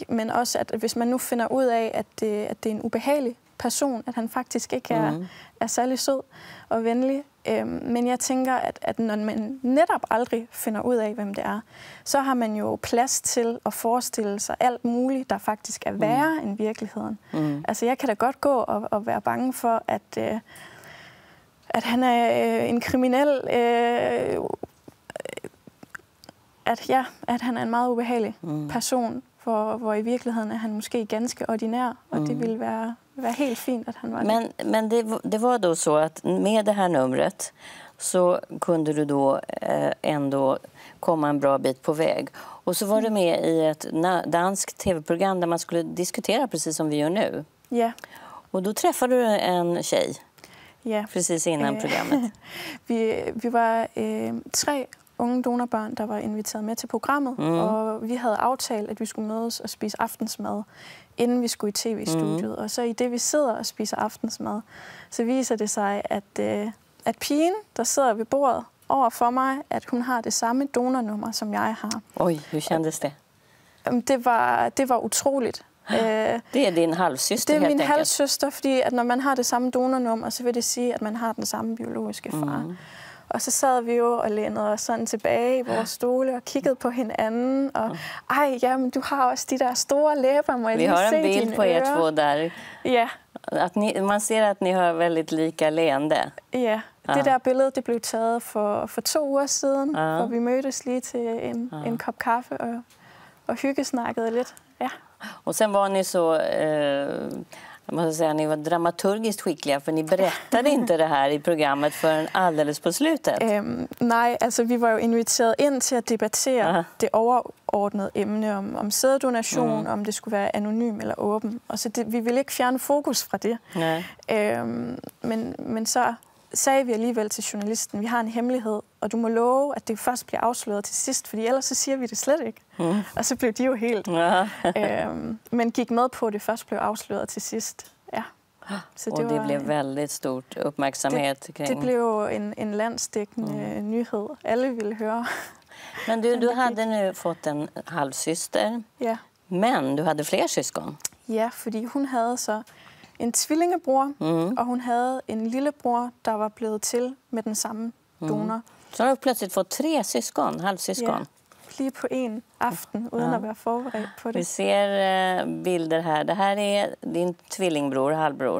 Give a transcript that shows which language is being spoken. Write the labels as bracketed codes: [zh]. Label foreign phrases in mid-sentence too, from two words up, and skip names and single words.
[da] Men også, at hvis man nu finder ud af, at det er en ubehagelig person, at han faktisk ikke er særlig sød og venlig. Men jeg tænker, at når man netop aldrig finder ud af, hvem det er, så har man jo plads til at forestille sig alt muligt, der faktisk er værre end virkeligheden. Altså, jeg kan da godt gå og være bange for, at han er en kriminel, at han er en meget ubehagelig person, hvor i virkeligheden er han måske ganske ordinær, og det ville være helt fint, at han var det. [sv] Men det var då så att med det här numret så kunde du då ändå komma en bra bit på väg. Och så var du med i ett danskt tv-program där man skulle diskutera precis som vi gör nu. Ja. Och då träffade du en tjej. Ja. Precis innan programmet. [da] Vi var 3 unge donorbørn, der var inviteret med til programmet, og vi havde aftalt, at vi skulle mødes og spise aftensmad, inden vi skulle i tv-studiet. Og så i det, vi sidder og spiser aftensmad, så viser det sig, at pigen, der sidder ved bordet over for mig, at hun har det samme donornummer, som jeg har. [sv] Oj, hur kändes det? [da] Det var utroligt. Det er din halvsøster, helt enkelt? Det er min halvsøster, fordi at når man har det samme donornummer, så vil det sige, at man har den samme biologiske far. Og så sad vi jo og lænede os sådan tilbage i vores stole og kiggede på hinanden. Og jamen, du har også de der store læber, må jeg lige se dine ører. [sv] Vi har en bild på jer två där. Ja. Man ser at ni har väldigt lika leende. [da] Ja, det der billede, det blev taget for 2 uger siden, hvor vi mødtes lige til en kop kaffe og hyggesnakkede lidt. Ja. [sv] Och sen var ni så... Jag måste säga att ni var dramaturgiskt skickliga, för ni berättade inte det här i programmet förrän alldeles på slutet. [da] Nej, altså vi var jo inviteret ind til at debattere det overordnede emne om sæddonation, om det skulle være anonym eller åben. Og så vi ville ikke fjerne fokus fra det. Men så sagde vi alligevel til journalisten, vi har en hemmelighed, og du må love, at det først bliver afsløret til sidst, fordi ellers så siger vi det slet ikke. Og så blev de jo helt. Men gik med på, at det først blev afsløret til sidst. Ja. [sv] Så det blev väldigt stort uppmärksamhet kring. [da] Det blev en landsdækkende nyhed. Alle ville høre. [sv] Men du hade nu fått en halvsyster. Ja. Men du hade fler syskon. [da] Ja, fordi hun havde så en tvillingebror, og hun havde en lillebror, der var blevet til med den samme donor. [sv] Så har du plötsligt fått 3 syskon, halvsyskon. [da] Ja, lige på en aften, uden at være forberedt på det. [sv] Vi ser bilder her. Det her er din tvillingbror, halvbror.